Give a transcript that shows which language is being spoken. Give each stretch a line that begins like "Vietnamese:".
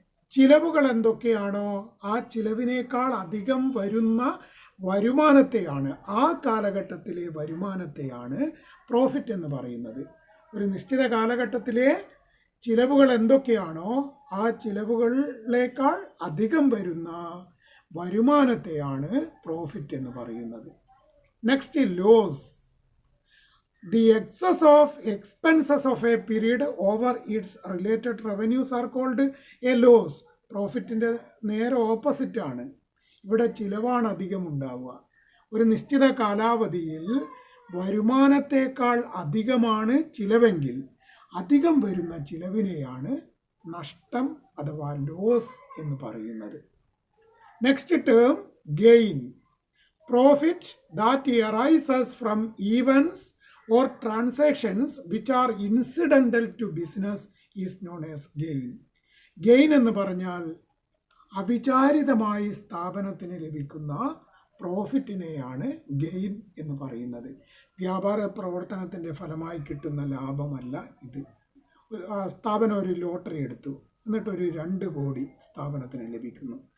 Malayalam: ചിലവുകൾ എന്തൊക്കെയാണോ ആ ചിലവിനേക്കാൾ അധികം വരുന്ന വരുമാനത്തെയാണ്, ആ കാലഘട്ടത്തിലെ വരുമാനത്തെയാണ് പ്രോഫിറ്റ് എന്ന് പറയുന്നത്. ഒരു നിശ്ചിത കാലഘട്ടത്തിലെ ചിലവുകൾ എന്തൊക്കെയാണോ ആ ചിലവുകളിലേക്കാൾ അധികം വരുന്ന വരുമാനത്തെയാണ് പ്രോഫിറ്റ് എന്ന് പറയുന്നത്.
English: Next, loss. The excess of expenses of a period over its related revenues are called a loss.
Malayalam: പ്രോഫിറ്റിൻ്റെ നേരെ ഓപ്പോസിറ്റ് ആണ്. ഇവിടെ ചിലവാണ് അധികം ഉണ്ടാവുക. ഒരു നിശ്ചിത കാലാവധിയിൽ വരുമാനത്തേക്കാൾ അധികമാണ് ചിലവെങ്കിൽ അധികം വരുന്ന ചിലവിനെയാണ് നഷ്ടം അഥവാ ലോസ് എന്ന് പറയുന്നത്.
English: Next term, gain. Profit that arises from events or transactions which are incidental to business is known as gain.
Malayalam: Gain എന്ന് പറഞ്ഞാൽ അവിചാരിതമായി സ്ഥാപനത്തിന് ലഭിക്കുന്ന പ്രോഫിറ്റിനെയാണ് ഗെയിൻ എന്ന് പറയുന്നത്. വ്യാപാര പ്രവർത്തനത്തിൻ്റെ ഫലമായി കിട്ടുന്ന ലാഭമല്ല ഇത്. സ്ഥാപനം ഒരു ലോട്ടറി എടുത്തു, എന്നിട്ടൊരു 2 കോടി സ്ഥാപനത്തിന് ലഭിക്കുന്നു.